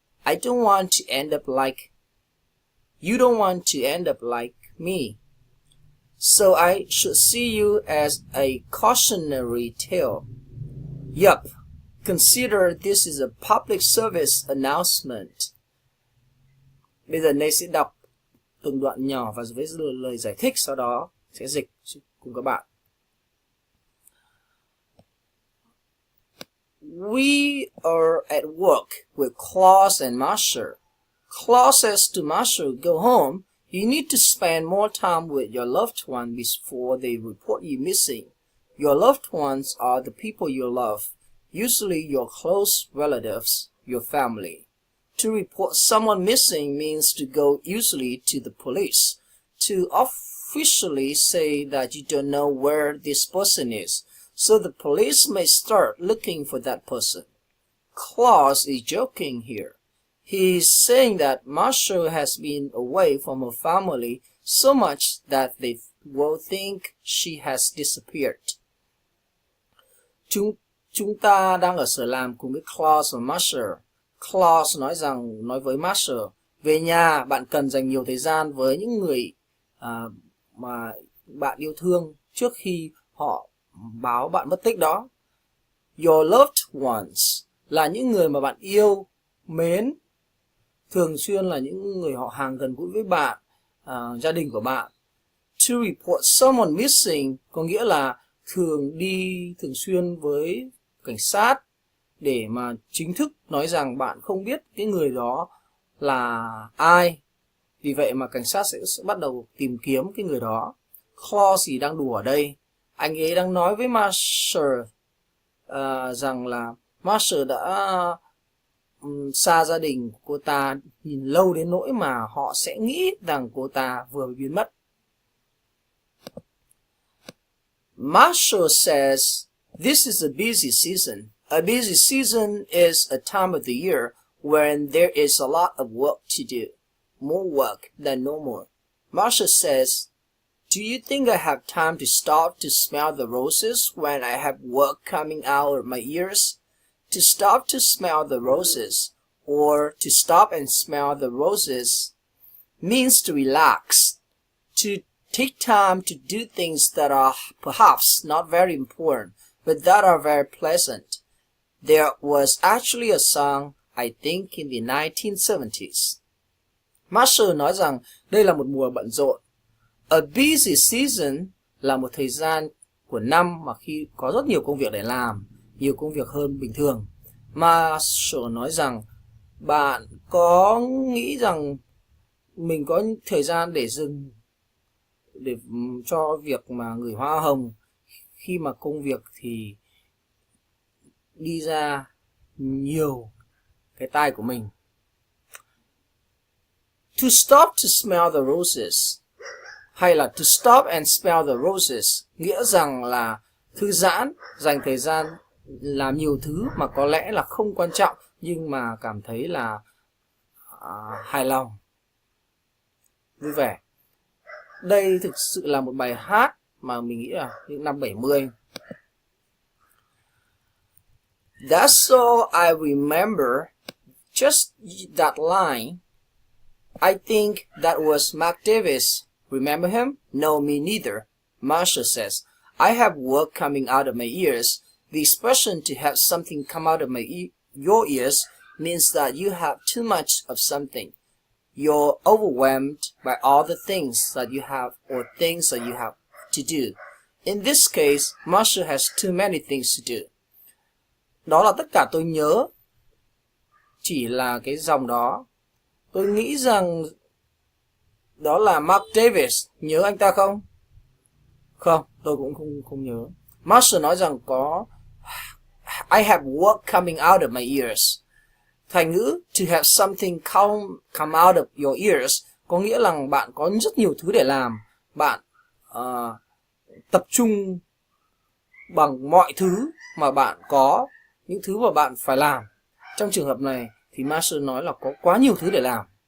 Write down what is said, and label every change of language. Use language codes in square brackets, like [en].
[en] I don't want to end up like... You don't want to end up like me. So I should see you as a cautionary tale. Yup, consider this is a public service announcement. [vi] Bây giờ Nay sẽ đọc từng đoạn nhỏ và với lời giải thích, sau đó sẽ dịch cùng các bạn. [en] We are at work with Klaus and Marshall. Klaus says to Marshall, go home. You need to spend more time with your loved one before they report you missing. Your loved ones are the people you love, usually your close relatives, your family. To report someone missing means to go usually to the police, to officially say that you don't know where this person is, so the police may start looking for that person. Klaus is joking here. He is saying that Marshall has been away from her family so much that they will think she has disappeared. [vi] Chúng ta đang ở sở làm cùng với Klaus và Marshall. Klaus nói với Marshall, về nhà bạn cần dành nhiều thời gian với những người mà bạn yêu thương trước khi họ báo bạn mất tích đó. [en] Your loved ones [vi] là những người mà bạn yêu mến, thường xuyên là những người họ hàng gần gũi với bạn, gia đình của bạn. [en] To report someone missing [vi] có nghĩa là thường xuyên với cảnh sát để mà chính thức nói rằng bạn không biết cái người đó là ai. Vì vậy mà cảnh sát sẽ bắt đầu tìm kiếm cái người đó. Klaus thì đang đùa ở đây. Anh ấy đang nói với Marshall rằng là Marshall đã xa gia đình của cô ta nhìn lâu đến nỗi mà họ sẽ nghĩ rằng cô ta vừa bị biến mất. [en] Marshall says, this is a busy season. A busy season is a time of the year when there is a lot of work to do, more work than normal. Marshall says, do you think I have time to stop to smell the roses when I have work coming out of my ears? To stop to smell the roses, or to stop and smell the roses, means to relax, to take time to do things that are perhaps not very important, but that are very pleasant. There was actually a song, I think in the 1970s. [vi] Marshall nói rằng đây là một mùa bận rộn. [en] A busy season [vi] là một thời gian của năm mà khi có rất nhiều công việc để làm, nhiều công việc hơn bình thường. Marshall nói rằng bạn có nghĩ rằng mình có thời gian để dừng để cho việc mà gửi hoa hồng khi mà công việc thì đi ra nhiều cái tai của mình. [en] To stop to smell the roses, [vi] hay là [en] to stop and smell the roses, [vi] nghĩa rằng là thư giãn, dành thời gian làm nhiều thứ mà có lẽ là không quan trọng nhưng mà cảm thấy là hài lòng, vui vẻ. Đây thực sự là một bài hát mà mình nghĩ là những năm 70. [en] That's all I remember, just that line. I think that was Mark Davis. Remember him? No, me neither. Marshall says, I have work coming out of my ears. The expression to have something come out of your ears means that you have too much of something. You're overwhelmed by all the things that you have or things that you have to do. In this case, Marshall has too many things to do. [vi] Đó là tất cả tôi nhớ. Chỉ là cái dòng đó. Tôi nghĩ rằng đó là Mark Davis. Nhớ anh ta không? Không, tôi cũng không nhớ. Marshall nói rằng có [en] I have work coming out of my ears. [vi] Thành ngữ [en] to have something come out of your ears [vi] có nghĩa là bạn có rất nhiều thứ để làm. Bạn tập trung bằng mọi thứ mà bạn có, những thứ mà bạn phải làm. Trong trường hợp này thì Marshall nói là có quá nhiều thứ để làm.